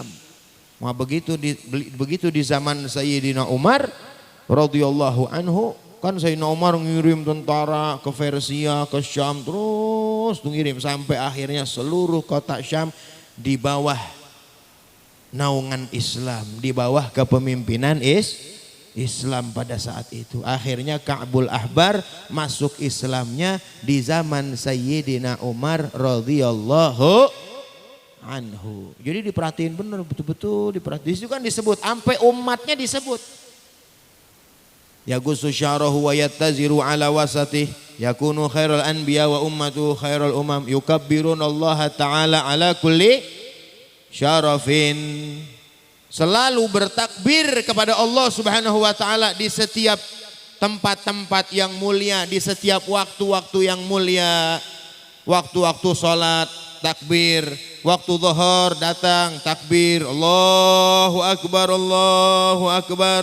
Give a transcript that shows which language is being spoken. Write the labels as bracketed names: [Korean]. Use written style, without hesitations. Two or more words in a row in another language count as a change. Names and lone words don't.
[Indonesian] Wah begitu di zaman Sayyidina Umar [Arabic] رضي الله عنه, [Indonesian] kan Sayyidina Umar ngirim tentara ke Persia, ke Syam, terus ngirim sampai akhirnya seluruh kota Syam di bawah naungan Islam, di bawah kepemimpinan Islam pada saat itu. Akhirnya Ka'bul Ahbar masuk Islamnya di zaman Sayyidina Umar [Arabic] رضي الله عنه. [Indonesian] Jadi diperhatiin benar, betul-betul diperhatiin. Itu kan disebut, sampai umatnya disebut. [Arabic] يغوص شعره ويتزر على وسطه, يكون خير الأنبياء وأمته خير الأمم، يكبرون الله تعالى على كل شرف. [Indonesian] Selalu bertakbir kepada Allah [Arabic] سبحانه وتعالى [Indonesian] di setiap tempat-tempat yang mulia, di setiap waktu-waktu yang mulia. Waktu-waktu sholat takbir, waktu zuhur datang takbir, [Arabic] الله أكبر، الله أكبر.